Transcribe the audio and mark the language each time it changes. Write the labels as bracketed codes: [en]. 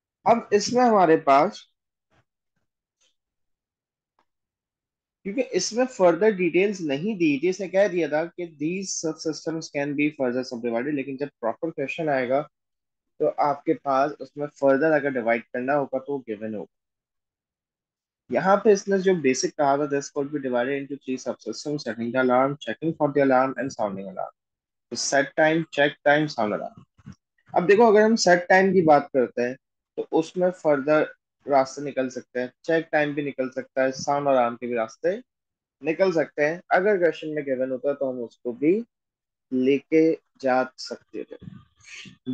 [hi] अब इसमें हमारे पास, क्योंकि इसमें फर्दर डिटेल्स नहीं दी थी, इसने कह दिया था कि [en] these सब systems can be further subdivided, [hi] लेकिन जब प्रॉपर क्वेश्चन आएगा तो आपके पास उसमें फर्दर अगर डिवाइड करना होगा तो गिवन होगा। यहाँ पे इसने जो बेसिक कहा था, [en] This could be divided into three subsystems: setting the alarm, checking for the alarm, and sounding alarm. [hi] तो set time, check time, sound alarm. अब देखो, अगर हम सेट टाइम की बात करते हैं तो उसमें फर्दर रास्ते निकल सकते हैं, चेक टाइम भी निकल सकता है, साउंड अलार्म के भी रास्ते निकल सकते हैं। अगर क्वेश्चन में गिवन होता है तो हम उसको भी लेके जा सकते थे।